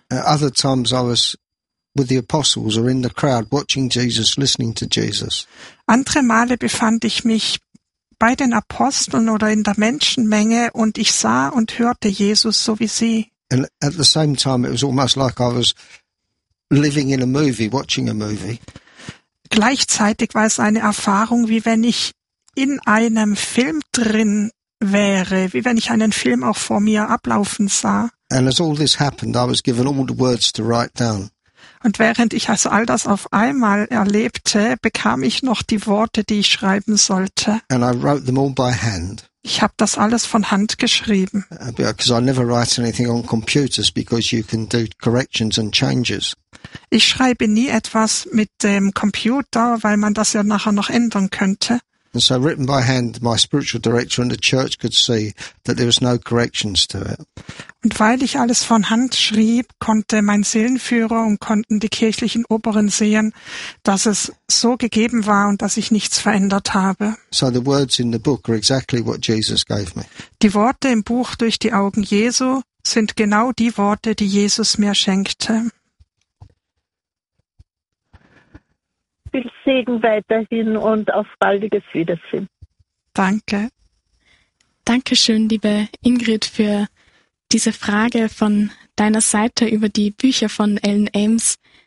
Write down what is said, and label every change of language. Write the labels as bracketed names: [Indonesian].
[English] Other times I was with the apostles or in the crowd watching Jesus, listening to Jesus. [German] Andere Male befand ich mich bei den Aposteln oder in der Menschenmenge und ich sah und hörte Jesus so wie sie. [English] And at the same time, it was almost like I was living in a movie, watching a movie. [German] Gleichzeitig war es eine Erfahrung, wie wenn ich in einem Film drin wäre, wie wenn ich einen Film auch vor mir ablaufen sah. [English] And as all this happened, I was given all the words to write down. [German] Und während ich also all das auf einmal erlebte, bekam ich noch die Worte, die ich schreiben sollte. [English] And I wrote them all by hand. [German] Ich habe das alles von Hand geschrieben. [English] Because I never write anything on computers because you can do corrections and changes. [German] Ich schreibe nie etwas mit dem Computer, weil man das ja nachher noch ändern könnte. [English] And so written by hand, my spiritual director and the church could see that there was no corrections to it. [German] Und weil ich alles von Hand schrieb, konnte mein Seelenführer und konnten die kirchlichen Oberen sehen, dass es so gegeben war und dass ich nichts verändert habe. [English] So the words in the book are exactly what Jesus gave me. [German] Die Worte im Buch durch die Augen Jesu sind genau die Worte, die Jesus mir schenkte. Viel Segen weiterhin und auf baldiges Wiedersehen. Danke. Dankeschön, liebe Ingrid, für diese Frage von deiner Seite über die Bücher von Ellen Ames.